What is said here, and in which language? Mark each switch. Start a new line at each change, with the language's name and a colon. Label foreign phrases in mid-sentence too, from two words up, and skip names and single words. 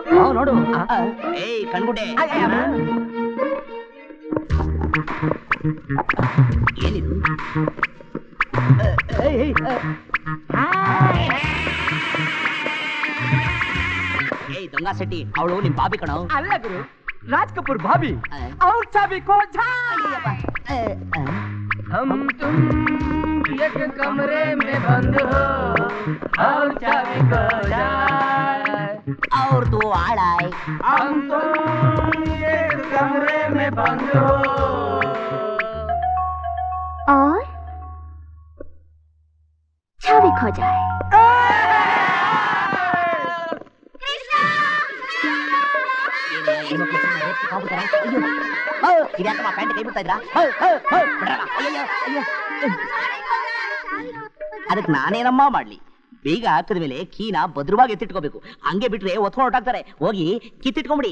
Kannada: ನೋಡು. ಏಯ್ ಕಣ್ಗುಡ್ಡೆ, ಏನಿದು? ಏಯ್ ದೊಂಗ ಸೆಟ್ಟಿ, ಅವಳು ನಿಮ್ ಬಾಬಿ ಕಣೋ. ಅಲ್ಲ ಗುರು, ರಾಜ್ ಕಪೂರ್ ಭಾಬಿ. ಅವ್ರ
Hindi: चाबी को हम तुम एक कमरे में बंद हो और चाबी खो जाए
Kannada: ಅವ್ರದ್ದು ಹಾಳಾಯ್
Hindi: और छवि खो जाए
Kannada: ಇದ್ಯಾಕಮ್ಮ ಪ್ಯಾಂಟ್ ಕೈ ಬಿಡ್ತಾ ಇದ್ರಾ ಅದಕ್ಕೆ ನಾನೇನಮ್ಮ ಮಾಡ್ಲಿ ಬೇಗ ಹಾಕಿದ್ಮೇಲೆ ಕೀನ ಭದ್ರವಾಗಿ ಎತ್ತಿಟ್ಕೋಬೇಕು ಹಂಗೆ ಬಿಟ್ರೆ ಒತ್ಕೊಂಡು ಹೊರಟಾಗ್ತಾರೆ ಹೋಗಿ ಕಿತ್ತಿಟ್ಕೊಂಬಿಡಿ